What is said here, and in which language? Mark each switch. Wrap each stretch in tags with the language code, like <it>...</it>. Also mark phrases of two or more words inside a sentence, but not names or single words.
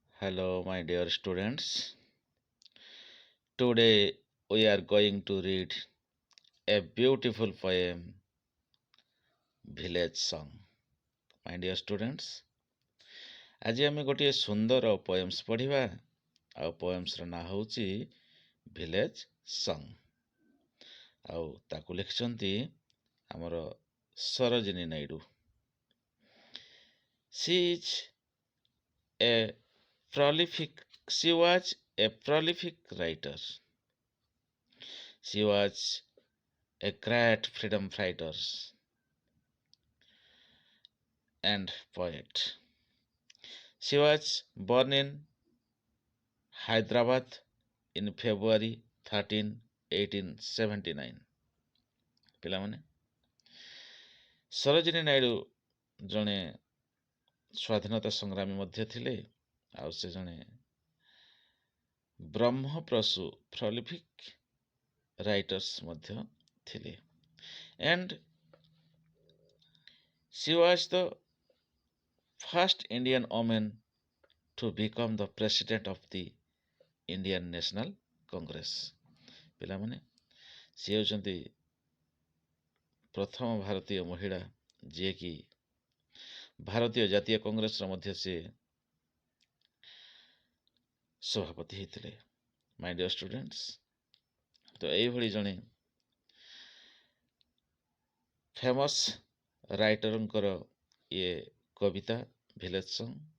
<en>Hello, my dear students. Today we are going to read a beautiful poem, Village Song. My dear students,</en> <or>ଆଜି ଆମେ ଗୋଟିଏ ସୁନ୍ଦର ପୋଏମ୍ସ ପଢ଼ିବା ଆଉ ପୋଏମ୍ସର ନାଁ ହେଉଛି ଭିଲେଜ ସଙ୍ଗ ଆଉ ତାକୁ ଲେଖିଛନ୍ତି ଆମର ସରୋଜିନୀ ନାଇଡୁ।</or> <en>She was a prolific writer. She was a great freedom fighter and poet. She was born in Hyderabad in February 13, 1879.</en> <or>ପିଲାମାନେ, ସରୋଜିନୀ ନାଇଡୁ ଜଣେ ସ୍ୱାଧୀନତା ସଂଗ୍ରାମୀ ମଧ୍ୟ ଥିଲେ ଆଉ ସେ ଜଣେ ବ୍ରହ୍ମପ୍ରସୂ</or> <en>prolific writers</en> <or>ମଧ୍ୟ ଥିଲେ।</or> <en>And she was the first Indian woman to become the president of the Indian National Congress.</en> <or>ପିଲାମାନେ, ସେ ହେଉଛନ୍ତି ପ୍ରଥମ ଭାରତୀୟ ମହିଳା ଯିଏକି ଭାରତୀୟ ଜାତୀୟ କଂଗ୍ରେସର ମଧ୍ୟ ସେ ସଭାପତି ହେଇଥିଲେ।</or> <en>my dear students,</en> <or>ତ ଏଇଭଳି ଜଣେ ଫେମସ୍ ରାଇଟରଙ୍କର ଇଏ କବିତା ଭିଲେଜ ସଙ୍ଗ।</or>